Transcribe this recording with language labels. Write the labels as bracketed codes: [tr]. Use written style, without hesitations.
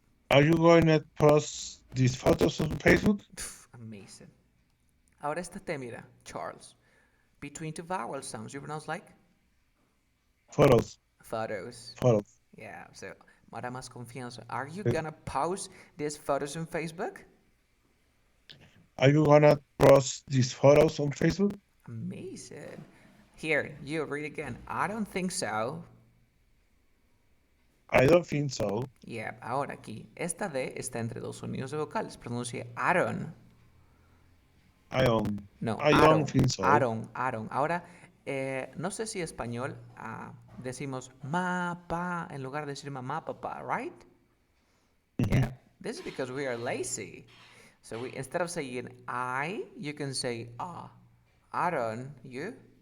[en] Are you going to post these photos on Facebook? Amazing. [es] Ahora esta te mira, Charles. [en] Between two vowel sounds, you pronounce like? Photos. Photos. Photos. Yeah, so [es] ahora más confianza. [en] Are you Eh, gonna post these photos on Facebook? Are you gonna post these photos on Facebook? Amazing. Here, you read again. I don't think so. I don't think so. [es] Yeah, ahora aquí. Esta D está entre dos sonidos de vocales. Pronuncia Aaron. [en] I don't. No, I don't Aaron. think so. Aaron. [es] Ahora, no sé si español decimos ma, pa, en lugar de decir mamá, papá, [en] right? Yeah. This is because we are lazy. So instead of saying I, you can say Aaron, you?